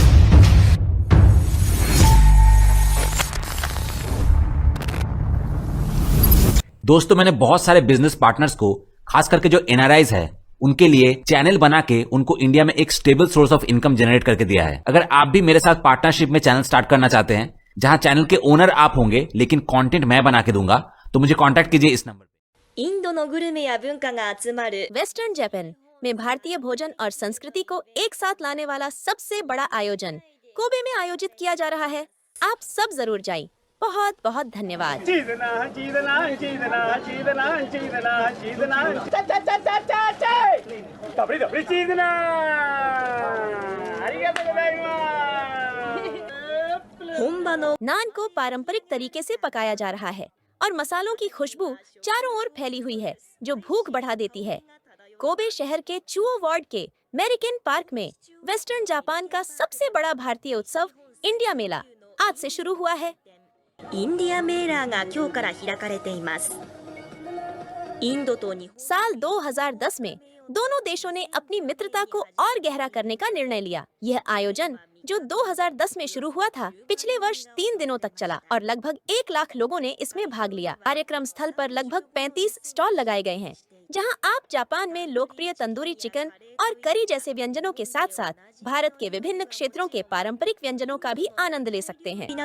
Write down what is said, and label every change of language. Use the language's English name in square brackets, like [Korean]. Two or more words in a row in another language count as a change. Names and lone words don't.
[Hindi] दोस्तों, मैंने बहुत सारे [English] business partners [Hindi] को, खास करके जो एनआरआईज है, उनके लिए चैनल बना के उनको इंडिया में एक [English] stable source of income generate [Hindi] करके दिया है। अगर आप भी मेरे साथ पार्टनरशिप में [English] channel start [Hindi] करना चाहते हैं जहां चैनल के ओनर आप होंगे लेकिन कंटेंट मैं बना के दूंगा, तो मुझे कांटेक्ट कीजिए इस नंबर पे। [Japanese] インドのグルメや文化が集まる [Hindi] वेस्टर्न जापान में भारतीय भोजन और संस्कृति को एक साथ लाने वाला सबसे बड़ा आयोजन कोबे में आयोजित किया जा रहा है। आप सब जरूर जाइए। बहुत बहुत धन्यवाद। नान को पारंपरिक तरीके से पकाया जा रहा है और मसालों की खुशबू चारों ओर फैली हुई है जो भूख बढ़ा देती है। कोबे शहर के चुओ वार्ड के मेरिकेन पार्क में वेस्टर्न जापान का सबसे बड़ा भारतीय उत्सव इंडिया मेला आज से शुरू हुआ है। इंडिया मेला [Japanese] が今日から開かれています。 [Hindi] इंडो तो साल 2010 में दोनों देशों ने अपनी मित्रता को और गहरा करने का निर्णय लिया। यह आयोजन जो 2010 में शुरू हुआ था, पिछले वर्ष 3 दिनों तक चला और लगभग 1 लाख लोगों ने इसमें भाग लिया। कार्यक्रम स्थल पर लगभग 35 स्टॉल लगाए गए हैं जहां आप जापान में लोकप्रिय तंदूरी चिकन और करी जैसे व्यंजनों के साथ साथ भारत के विभिन्न क्षेत्रों के पारंपरिक व्यंजनों का भी आनंद ले सकते हैं।